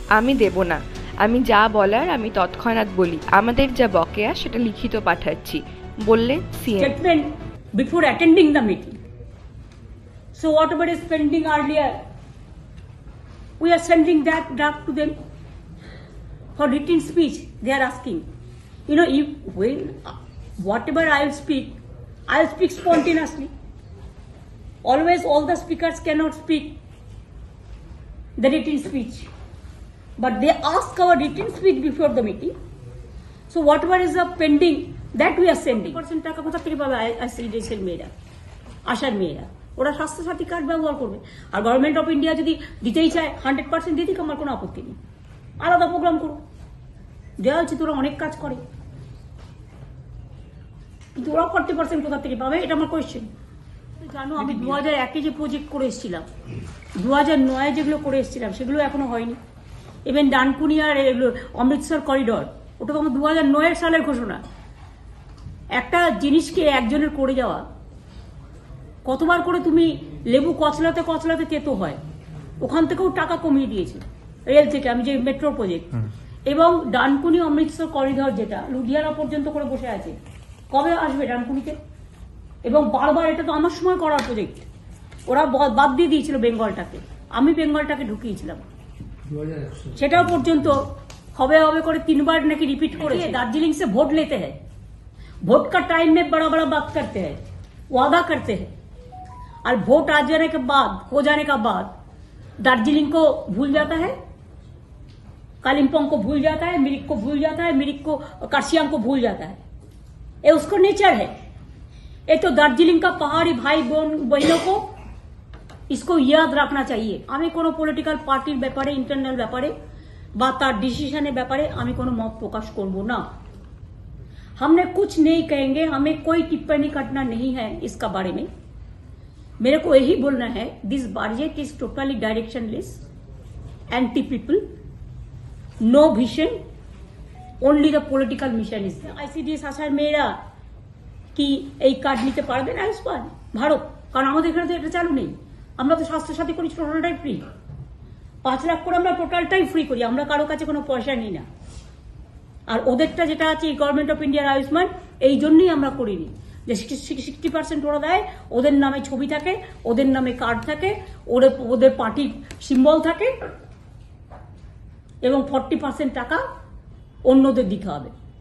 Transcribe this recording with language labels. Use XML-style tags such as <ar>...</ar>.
<bn>আমি দেব না, আমি যা বলার আমি তৎক্ষণাৎ বলি। আমাদের যা বকেয়া সেটা লিখিত পাঠাচ্ছি, বললেন CM.</bn> <en>Statement before attending the meeting. So whatever is pending earlier, we are sending that draft to them for written speech. They are asking. You know, if when whatever I'll speak spontaneously. Always all the speakers cannot speak the written speech. But they ask our written speech before the meeting. So whatever is the pending, that we are sending.</en> <bn>100% টাকা কোথা থেকে পাবে আইসিডিএসের মেয়েরা, আশার মেয়েরা? ওরা Swasthya Sathi card ব্যবহার করবে। আর গভর্নমেন্ট অফ ইন্ডিয়া যদি দিতেই চায় 100% দিয়ে দিক, আমার কোনো আপত্তি নেই, আলাদা প্রোগ্রাম করো। দেওয়া হচ্ছে, তোরা অনেক কাজ করে, কিন্তু ওরা 40% কোথা থেকে পাবে, এটা আমার কোয়েশ্চেন। জানো, আমি 2001-এ যে প্রজেক্ট করে এসেছিলাম, 2009-এ যেগুলো করে এসেছিলাম, সেগুলো এখনো হয়নি। ইভেন ডানকুনি আর অমৃতসর করিডর, ওটা তো আমার 2009 সালের ঘোষণা। একটা জিনিসকে একজনের করে যাওয়া, কতবার করে তুমি লেবু কচলাতে কচলাতে তেতো হয়, ওখান থেকেও টাকা কমিয়ে দিয়েছে রেল থেকে। আমি যে মেট্রো প্রজেক্ট এবং ডানকুনি অমৃতসর করিডর, যেটা লুধিয়ানা পর্যন্ত করে বসে আছে, কবে আসবে ডানকুনিতে? এবং বারবার, এটা তো আমার সময় করার প্রজেক্ট, ওরা বাদ দিয়ে দিয়েছিল বেঙ্গলটাকে, আমি বেঙ্গলটাকে ঢুকিয়েছিলাম। সেটাও পর্যন্ত হবে হবে করে 3 बार নাকি রিপিট করে।</bn> <hi>দার্জিলিং से वोट लेते हैं, वोट का टाइम में बड़ा बड़ा बात करते हैं, वादा करते हैं, और वोट आ जाने के बाद, हो जाने का बाद दार्जिलिंग को भूल जाता है, कालिम्पोंग को भूल जाता है, मिरिक को भूल जाता है, मिरिक को, कार्शियांग को भूल जाता है। ये उसको नेचर है। ये तो दार्जिलिंग का पहाड़ी भाई बहनों को इसको याद रखना चाहिए।</hi> <bn>আমি কোনো পলিটিক্যাল পার্টির ব্যাপারে, ইন্টারনাল ব্যাপারে বা তার ডিসিশনের ব্যাপারে আমি কোনো মত প্রকাশ করব না।</bn> <hi>हमने कुछ नहीं कहेंगे, हमें कोई टिप्पणी करना नहीं है इसका बारे में। मेरे को यही बोलना है,</hi> <en>This budget is totally directionless, anti people, no vision, only the political mission is.</en> <bn>ICDS আসার মেয়েরা কি এই কার্ড নিতে পারবেন আয়ুষ্মান ভারত? কারণ আমাদের এখানে তো এটা চালু নেই। আমরা তো স্বাস্থ্যসাথী করি টোটালটাই ফ্রি, 5 লাখ করে আমরা টোটালটাই ফ্রি করি, আমরা কারো কাছে কোনো পয়সা নিই না। আর ওদেরটা যেটা আছে গভর্নমেন্ট অফ ইন্ডিয়ার আয়ুষ্মান, এই জন্যই আমরা করিনি যে 60% ওরা দেয়, ওদের নামে ছবি থাকে, ওদের নামে কার্ড থাকে, ওদের পার্টির সিম্বল থাকে, এবং 40% টাকা অন্যদের দিতে হবে।</bn>